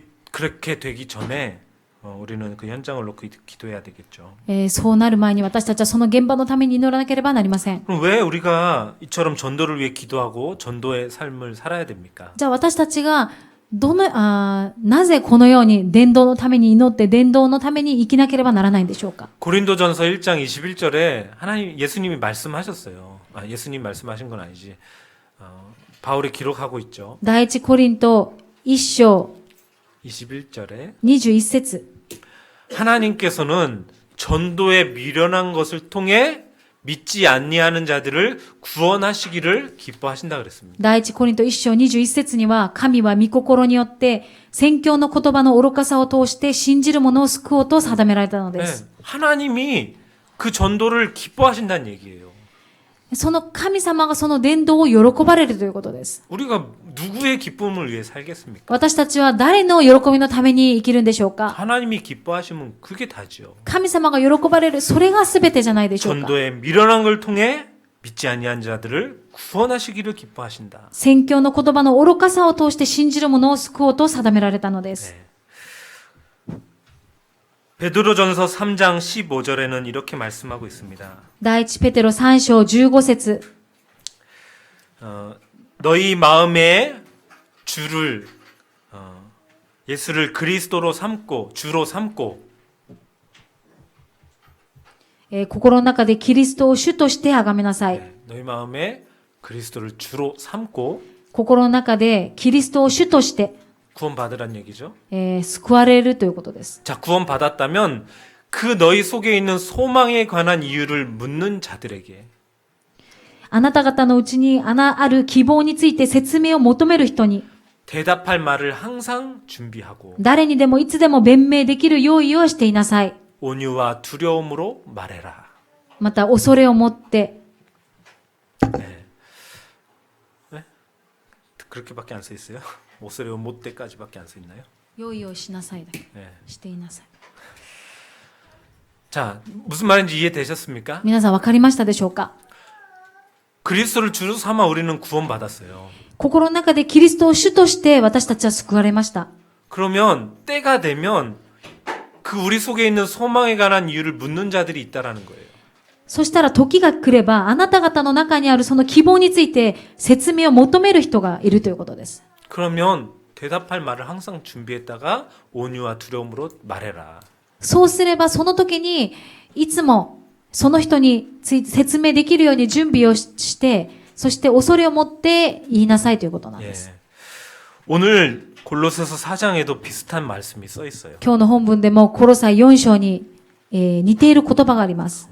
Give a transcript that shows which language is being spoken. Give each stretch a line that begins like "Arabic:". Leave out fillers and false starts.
Korean: 그렇게 되기 전에 우리는 그 현장을 놓고 기도해야 되겠죠.
Japanese: そうなる前に私たちはその現場のために祈らなければなりません。
Korean: 그럼 왜 우리가 이처럼 전도를 위해 기도하고 전도의 삶을 살아야 됩니까?
Japanese: じゃあ私たちがなぜこのように伝道のために祈って伝道のために生きなければならないんでしょうか。
Korean: 고린도전서 1장 21절에 예수님이 말씀하셨어요. 예수님 말씀하신 건 아니지. 바울이 기록하고 있죠.
Japanese: 第一コリント1章
Korean: 21절에
Japanese: 21節
Korean: 하나님께서는 전도에 미련한 것을 통해 믿지 아니하는 자들을 구원하시기를 기뻐하신다 그랬습니다.
Japanese: 第一コリント1章21節には、神は御心によって宣教の言葉の愚かさを通して信じる者を救おうと定められたので
Korean: 네,
Japanese: す。
Korean: 하나님이 그 전도를 기뻐하신다는 얘기예요.
Japanese: その神様がその伝道を喜ばれるということです。
Korean: 우리가 누구의 기쁨을 위해 살겠습니까?
Japanese: 私たちは誰の喜びのために生きるんでしょうか。
Korean: 하나님이 기뻐하시면 그게 다죠.
Japanese: 神様が喜ばれる、それが全てじゃないでしょうか。
Korean: 전도에 미련한 걸 통해 믿지 아니한 자들을 구원하시기를 기뻐하신다.
Japanese: 宣教の言葉の愚かさを通して信じる者を救おうと定められたのです。
Korean: 네. 베드로전서 3장 15절에는 이렇게 말씀하고 있습니다.
Japanese: 第一ペテロ3章15節
Korean: 너희 마음에 주를 예수를 그리스도로 삼고 주로 삼고
Japanese: 心の中でキリストを主として崇めなさい。
Korean: 너희 마음에 그리스도를 주로 삼고
Japanese: 心の中でキリストを主として、
Korean: 구원받으란 얘기죠.
Japanese: 救われるということです。
Korean: 자, 구원받았다면 그 너희 속에 있는 소망에 관한 이유를 묻는 자들에게
Japanese: あなた方のうちにある希望について説明を求める人に、
Korean: 대답할 말을 항상 준비하고
Japanese: 誰にでもいつでも弁明できる用意をしていなさい。
Korean: 온유와 두려움으로 말해라.
Japanese: また恐れを持って、
Korean: 그렇게밖에 안 써 있어요? 오스레오 못 때까지밖에 안 써 있나요?
Japanese: 用意をしなさいだ。
Korean: 네.
Japanese: していなさい。
Korean: 자, 무슨 말인지 이해되셨습니까?
Japanese: 皆さん分かりましたでしょうか？
Korean: 그리스도를 주로 삼아 우리는 구원받았어요.
Japanese: 心の中でキリストを主として私たちは救われました。
Korean: 그러면 때가 되면 그 우리 속에 있는 소망에 관한 이유를 묻는 자들이 있다라는 거예요.
Japanese: そしたら時が来れば、あなた方の中にあるその希望について説明を求める人がいるということです。
Korean: 그러면 대답할 말을 항상 준비했다가 온유와 두려움으로 말해라.
Japanese: そうすればその時にいつもその人について説明できるように準備をして、そして恐れを持って言いなさいということなんです。
Korean: 예. 오늘 골로새서 4장에도 비슷한 말씀이 써 있어요.
Japanese: 今日の本文でもコロサイ4章に、似ている言葉があります。